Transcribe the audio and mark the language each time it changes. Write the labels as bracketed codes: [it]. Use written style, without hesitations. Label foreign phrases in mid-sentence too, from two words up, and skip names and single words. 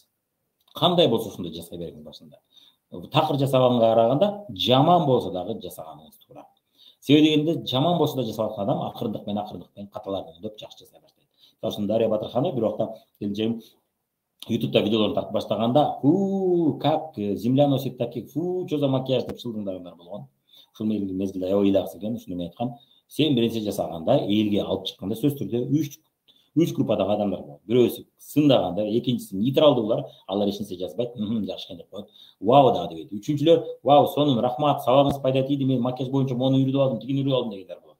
[ky] Кандай болсо ошондой жасай бериңиз башында. Такыр жасаганга караганда жаман болсо дагы жасаганыңыз туура. Себеби дегенде жаман болсо да жасап аткан адам акырындык менен каталарды оңдоп жакшы жасай баштайт. Ошон Дарья Батырханова бир убакта келинчегим YouTube'да видеолорун тартып баштаганда, [ru] как земля носит таких, что за макияж [ky] деп шылдыңдагандар болгон. Ушул мезгилде аябай ыйлагысы келген, ушуну мен айткам. Сен бир нерсе жасаганда, элге алып чыкканда сөзсүз түрдө үч группадагы адамдар бар. Бирөөсү сындаганда, экинчиси нейтралдуулар, алар эч нерсе жазбайт, жакшы экен деп коет. Вау да дейт. Үчүнчүлөр, вау, сонун, рахмат, сабагыңыз пайда тийди, мен макияж боюнча мону үйрөнүп алдым, тигини үйрөнүп алдым дегендер болот.